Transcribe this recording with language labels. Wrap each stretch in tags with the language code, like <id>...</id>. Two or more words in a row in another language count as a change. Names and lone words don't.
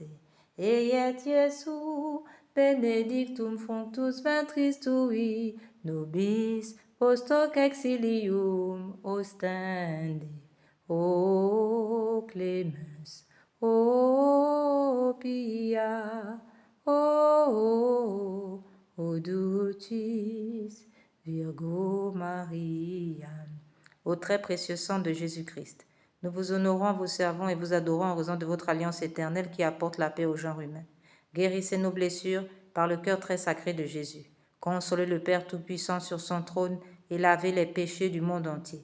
<la>Et Iesu, benedictum fructus ventris tui, nobis post hoc exilium ostende. O clemens, o pia, o dulcis Virgo Maria.</la> <fr>Au très précieux sang de Jésus-Christ, nous vous honorons, vous servons et vous adorons en raison de votre alliance éternelle qui apporte la paix au genre humain. Guérissez nos blessures par le cœur très sacré de Jésus. Consolez le Père Tout-Puissant sur son trône et lavez les péchés du monde entier.</fr>